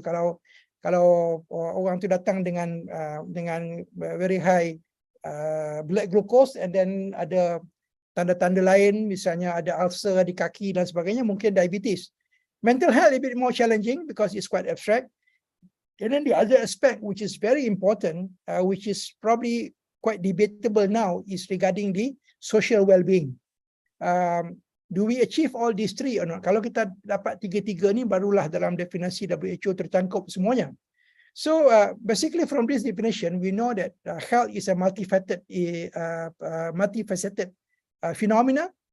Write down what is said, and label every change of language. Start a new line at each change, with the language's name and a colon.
Malay: Kalau orang tu datang dengan
English: very high blood glucose, and then
Malay: ada tanda-tanda lain, misalnya ada ulcer di kaki dan sebagainya, mungkin diabetes.
English: Mental health is a bit more challenging because it's quite abstract. And then the other aspect which is very important, which is probably quite debatable now, is regarding the social well-being. Do we achieve all these 3 or not?
Malay: Kalau kita dapat 3 ni, barulah dalam definisi WHO tercangkup semuanya.
English: So basically from this definition, we know that health is a multifaceted phenomena.